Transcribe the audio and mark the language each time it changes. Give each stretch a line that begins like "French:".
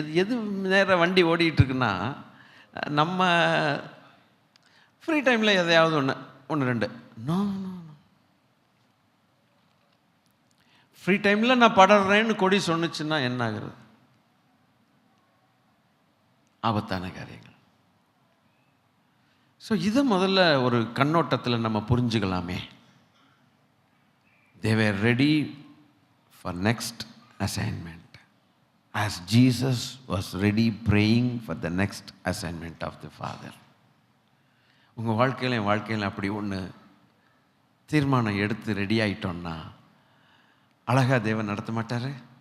Tamil: எது நேரம் வண்டி ஓடிட்டுருக்குன்னா, நம்ம ஃப்ரீ டைமில் எதையாவது ஒன்று ரெண்டு நோ ஃப்ரீ டைமில் நான் படுறேன்னு கொடி சொன்னிச்சுன்னா என்ன ஆகுறது? ஆபத்தான காரியங்கள். ஸோ இதை முதல்ல ஒரு கண்ணோட்டத்தில் நம்ம புரிஞ்சுக்கலாமே.
English: They were ready for next assignment, as Jesus was ready praying for the next assignment of the Father.
Tamil: உங்கள் வாழ்க்கையில் என் வாழ்க்கையில் அப்படி ஒன்று தீர்மானம் எடுத்து ரெடி ஆகிட்டோன்னா அழகா தேவன் நடத்த மாட்டார்?